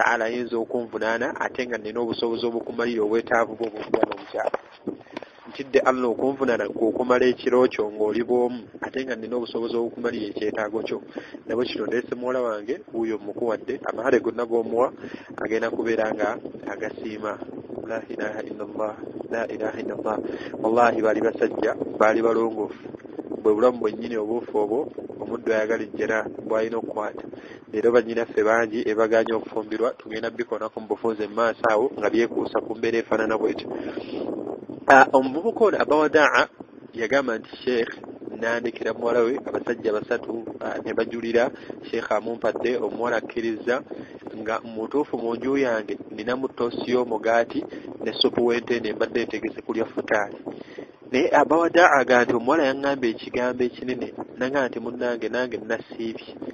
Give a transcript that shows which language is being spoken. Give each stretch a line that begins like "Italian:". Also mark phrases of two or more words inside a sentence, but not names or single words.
Ganda: ta'ala ayinza okunvunaana ate nga nina obusobozi obukumalira obwetaavu bwo obuvugana omukyala ntidde Allah okunvunaana okumala ekiro kyo ng'oli bw'omu ate nga nina obusobozi obukumalira ekyetaago kyo nabwe kino ndeese muwala wange wuuyo mukuwadde amahale gonna g'omuwa agenda kubeera nga agasiima
Arabic: لا إله إلا الله لا إله إلا الله
Ganda: wallahi baali basajja baali balongoofu bwe bulamu bwennyini obuufu obwo omuddu ayagala ejjera bw'alina okukwata leero bannyinaffe bangi ebaganya okufumbirwa tugenda bikonako mu bufunze mu maaso awo nga byekuusa ku mbeera efaanana bwetyo omuvubuka ono abawadaa yagamba nti sheekh nandekera muwala we abasajja basatu ne bajulira sheekh amumpadde omuwala akkiriza nga mutuufu mu nju yange ninamu toosi y'omugaati ne supu w'entende mbadde ntegese kulya futaali naye abawadaa aga nti omuwala yaŋŋamba ekigambo ekinene naga nti munnange nange nasiibye